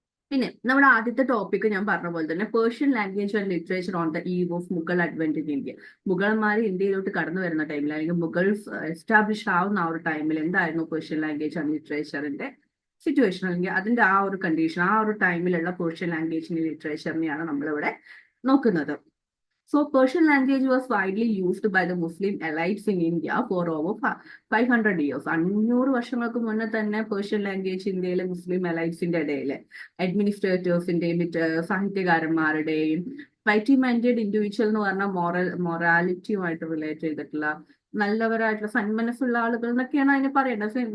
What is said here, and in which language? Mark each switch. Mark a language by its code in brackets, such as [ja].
[ml] പിന്നെ നമ്മുടെ ആദ്യത്തെ ടോപ്പിക് ഞാൻ പറഞ്ഞ പോലെ തന്നെ [en] Persian language and literature on the eve of Mughal advent in India. [ml] മുഗൾമാർ ഇന്ത്യയിലോട്ട് കടന്നു വരുന്ന ടൈമിൽ അല്ലെങ്കിൽ മുഗൾസ് എസ്റ്റാബ്ലിഷ് ആവുന്ന ആ ഒരു ടൈമിൽ എന്തായിരുന്നു പേർഷ്യൻ ലാംഗ്വേജ് ആൻഡ് ലിറ്ററേച്ചറിന്റെ സിറ്റുവേഷൻ, അല്ലെങ്കിൽ അതിന്റെ ആ ഒരു കണ്ടീഷൻ, ആ ഒരു ടൈമിലുള്ള പേർഷ്യൻ ലാംഗ്വേജിന്റെ ലിറ്ററേച്ചറിനെയാണ് നമ്മളിവിടെ നോക്കുന്നത്. [en] So Persian language was widely used by the Muslim elites in India for over 500 years. [ml] 500 വർഷങ്ങൾക്ക് മുന്നേ തന്നെ പേർഷ്യൻ ലാംഗ്വേജ് ഇന്ത്യയിലെ മുസ്ലിം എലൈറ്റ്സിന്റെ ഇടയിലെ അഡ്മിനിസ്ട്രേറ്റേഴ്സിന്റെയും സാഹിത്യകാരന്മാരുടെയും വൈറ്റി മൈൻഡഡ് ഇൻഡിവിജ്വൽ എന്ന് പറഞ്ഞാൽ മൊറാലിറ്റിയുമായിട്ട് റിലേറ്റ് ചെയ്തിട്ടുള്ള നല്ലവരായിട്ടുള്ള സന്മനസ്സുള്ള ആളുകൾ എന്നൊക്കെയാണ് അതിനെ പറയേണ്ടത്.